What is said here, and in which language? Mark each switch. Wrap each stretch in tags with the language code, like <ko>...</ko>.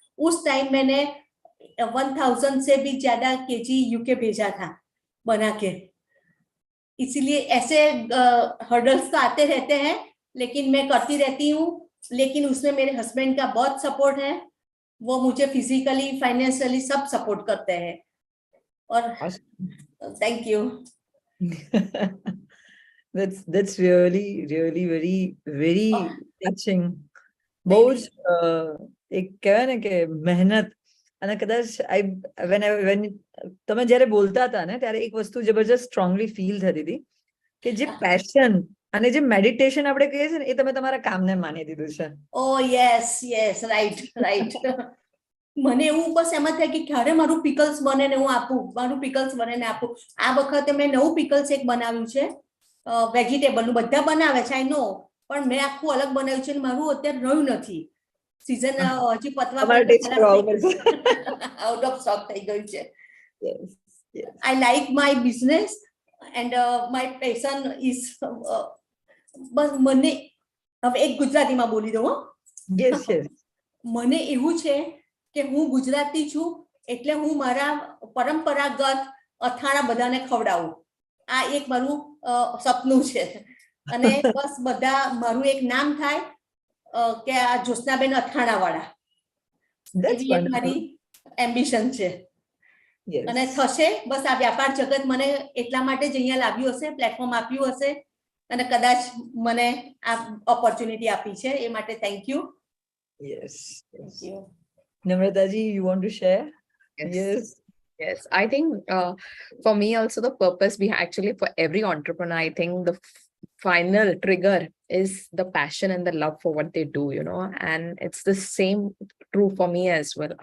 <hi>उस टाइम मैंने 1000 से भी ज्यादा केजी यूके भेजा था बना के, इसीलिए ऐसे हर्डल्स तो आते रहते हैं, लेकिन मैं करती रहती हूँ। लेकिन उसमें मेरे हस्बैंड का बहुत सपोर्ट है, वो मुझे फिजिकली फाइनेंशियली सब सपोर्ट करते हैं। और</hi> <en>Thank you. That's really very touching.</en> <gu>બહુ જ એક કહેવાય ને કે મહેનત, અને કદાચ</gu> <en>when</en> <gu>તમે જ્યારે બોલતા હતા ને ત્યારે એક વસ્તુ જબરજસ્ત સ્ટ્રોંગલી ફીલ થતી હતી કે જે પેશન અને જે મેડિટેશન આપણે કહીએ છીએ ને એ તમે તમારા કામને માની દીધું છે.</gu> <en>Oh yes right.</en> <gu>મને એવું બસ એમ જ થાય કે ક્યારે મારું પિકલ્સ બને ને હું આપું, મારું પિકલ્સ બને ને આપું. આ વખતે મેં નવું પિકલ્સ એક બનાવ્યું છે વેજીટેબલનું, બધા બનાવે છે</gu> <en>I know,</en> <gu>પણ મેં આખું અલગ બનાવ્યું છે, મારું અત્યારે રહ્યું નથી સીઝન, હજી પતવા</gu> <en>out of stock</en> <gu>થઈ ગયું છે.</gu> <en>I like my business and my passion is</en> <gu>બસ મને હવે એક ગુજરાતીમાં બોલી દઉં. મને એવું છે કે હું ગુજરાતી છું એટલે હું મારા પરંપરાગત અથાણા બધાને ખવડાવું, આ એક મારું સપનું છે. અને બસ બધા મારું એક નામ થાય કે આ જ્યોત્સનાબેન અથાણા વાળા, એવી એક મારી એમ્બિશન છે. અને થશે, બસ આ વ્યાપાર જગત મને એટલા માટે જ અહીંયા લાવ્યું હશે, પ્લેટફોર્મ આપ્યું હશે, અને કદાચ મને આ ઓપોર્ચ્યુનિટી આપી છે, એ માટે</gu> <en>Thank you. Yes. Namrata ji, you want to share? Yes. I think for me also the purpose behind, actually for every entrepreneur, I think the final trigger is the passion and the love for what they do, you know, and it's the same true for me as well.</en>